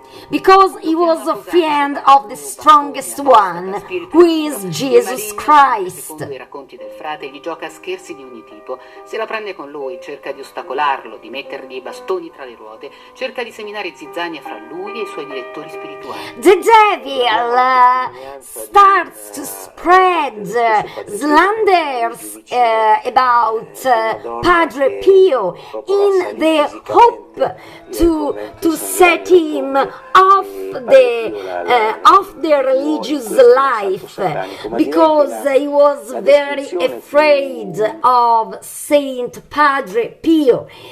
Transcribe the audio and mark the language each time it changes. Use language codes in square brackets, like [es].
[en] because he was a friend of the strongest one, who is Jesus Christ. [it] Secondo i racconti del frate, gli gioca a scherzi di ogni tipo. Se la prende con lui, cerca di ostacolarlo, di mettergli i bastoni tra le ruote, cerca di seminare zizzania fra lui e i suoi direttori spirituali. [en] The devil starts to spread slanders about Padre Pio in the hope to set him off the religious life, because he was very afraid of St.Padre Pio.